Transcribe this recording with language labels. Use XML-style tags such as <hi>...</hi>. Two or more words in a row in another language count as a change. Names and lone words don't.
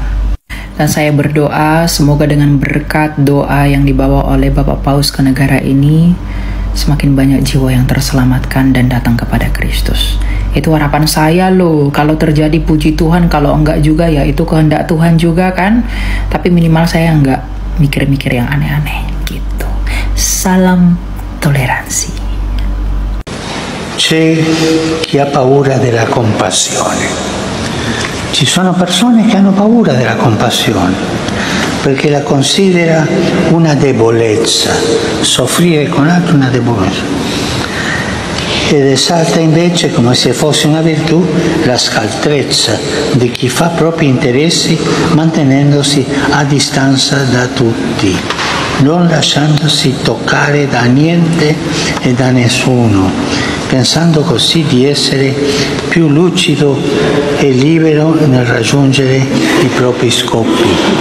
<id>Dan saya berdoa semoga dengan berkat doa yang dibawa oleh Bapak Paus ke negara ini, semakin banyak jiwa yang terselamatkan dan datang kepada Kristus. Itu harapan saya loh. Kalau terjadi puji Tuhan, kalau enggak juga ya itu kehendak Tuhan juga kan. Tapi minimal saya enggak mikir-mikir yang aneh-aneh gitu. Salam toleransi.</id> <it>c'è chi ha paura della compassione. Ci sono persone che hanno paura della compassione perché la considera una debolezza, soffrire con altri una debolezza. Ed esalta invece, come se fosse una virtù, la scaltrezza di chi fa propri interessi mantenendosi a distanza da tutti, non lasciandosi toccare da niente e da nessuno, pensando così di essere più lucido e libero nel raggiungere i propri scopi.</it>